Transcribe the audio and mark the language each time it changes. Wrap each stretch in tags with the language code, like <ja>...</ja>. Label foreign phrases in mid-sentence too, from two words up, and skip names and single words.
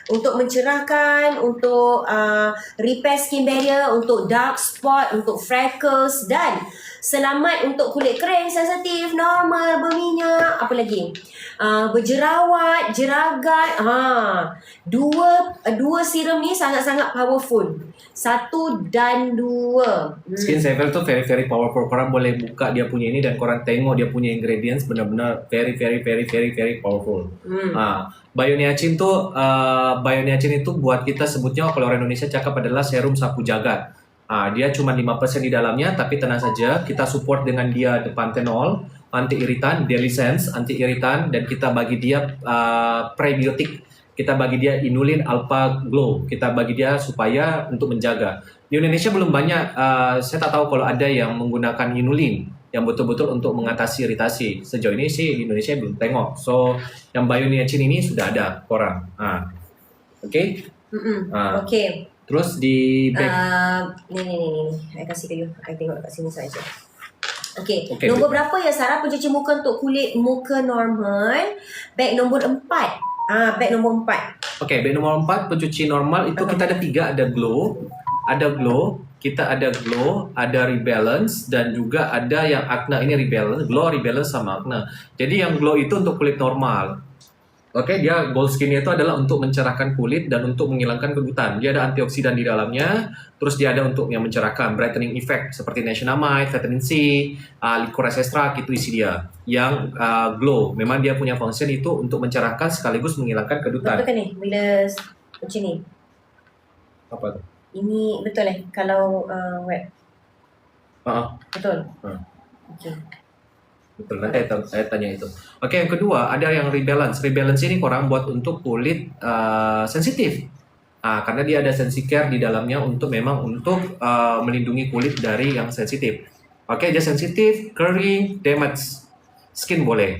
<ms>untuk mencerahkan, untuk</ms> <en>repair skin barrier,</en> <ms>untuk</ms> <en>dark spot,</en> <ms>untuk freckles, dan selamat untuk kulit kering, sensitif, normal, berminyak, apa lagi? Berjerawat, jeragat. Dua serum ni</ms> <en>sangat-sangat powerful.</en> <ms>1 dan 2.</ms> <en>Skin Saver tuh very very powerful.</en> <ms>Korang boleh buka dia punya ini dan korang tengok dia punya ingredients, benar-benar</ms> <en>very very very very very powerful.</en> <ms>Bioniacin tuh Bioniacin itu buat kita sebutnya kalau orang Indonesia cakap adalah serum sapu jagat. Dia cuma 5% di dalamnya, tapi tenang saja, kita support dengan dia panthenol, anti iritan, daily sense, anti iritan, dan kita bagi dia prebiotik. Kita bagi dia inulin alpha glow. Kita bagi dia supaya untuk menjaga. Di Indonesia belum banyak, saya tak tahu kalau ada yang menggunakan inulin yang betul-betul untuk mengatasi iritasi. Sejauh ini sih di Indonesia belum tengok. So, yang Bioniacin ini sudah ada korang.</ms> <en>Okay? Okay.</en> <ms>Terus di back Ni. I kasih ke you. I tengok kat sini saja.</ms> <en>Okay.</en> <ms>Nombor berapa ya Sarah pencuci muka untuk kulit muka normal? Bag nombor 4. Bag nombor 4. Okay, bag nombor 4 pencuci normal itu kita ada 3, ada glow, kita ada glow, ada rebalance, dan juga ada yang acne. Ini rebalance, glow, rebalance sama acne. Jadi yang glow itu untuk kulit normal. Oke, dia gold skin itu adalah untuk mencerahkan kulit dan untuk menghilangkan kerutan. Dia ada antioksidan di dalamnya, terus dia ada untuk yang mencerahkan,</ms> <en>brightening effect</en> <ms>seperti niacinamide, vitamin C,</ms> <en>licorice extract,</en> <ms>itu isi dia. Yang glow, memang dia punya function itu untuk mencerahkan sekaligus menghilangkan kerutan. Betul kan ni? Bila macam ni? Apa tu? Ini betul kalau web? Betul?</ms> <en>Okay.</en> <ms>Betul, nanti saya tanya itu. Oke, yang kedua ada yang rebalance. Rebalance ini korang buat untuk kulit sensitif. Karena dia ada Sensicare di dalamnya untuk melindungi kulit dari yang sensitif. Oke, dia sensitif, kering,</ms> <en>damage skin</en> <ms>boleh.</ms>